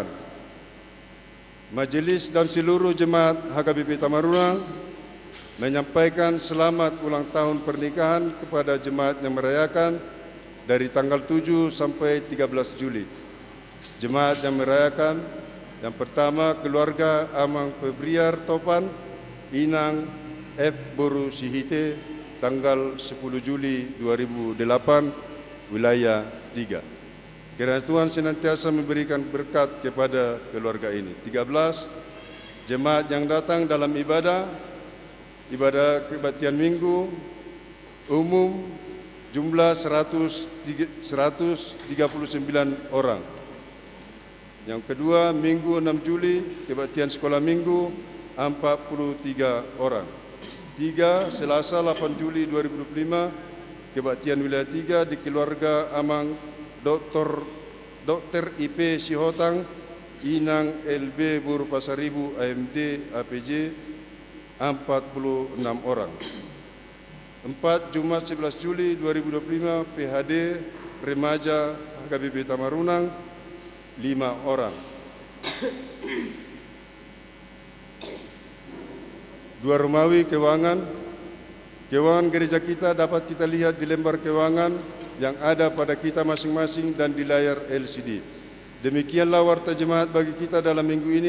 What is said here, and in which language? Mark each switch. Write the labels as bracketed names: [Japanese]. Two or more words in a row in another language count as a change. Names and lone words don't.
[Indonesian] Majelis dan seluruh jemaat HKBP Tamarunang menyampaikan selamat ulang tahun pernikahan kepada jemaat yang merayakan dari tanggal 7 sampai 13 Juli. Jemaat yang merayakan, yang pertama, keluarga Amang Febriar Topan, Inang F. Boru Sihite, tanggal 10 Juli 2008, wilayah 3. Kiranya Tuhan senantiasa memberikan berkat kepada keluarga ini. 13, jemaat yang datang dalam ibadah kebaktian minggu umum jumlah 139 orang. Yang kedua, Minggu 6 Juli, kebaktian sekolah minggu 43 orang. 3, Selasa 8 Juli 2025, kebaktian wilayah 3 di keluarga Amang Dr. IP Sihotang, Inang LB Boru Pasaribu AMD APJ, 46 orang. 4, Jumat 11 Juli 2025, PHD Remaja HKBP Tamarunang, 5 orang. 2, Romawi keuangan. Keuangan gereja kita dapat kita lihat di lembar keuangan yang ada pada kita masing-masing dan di layar LCD. Demikianlah warta jemaat bagi kita dalam minggu ini.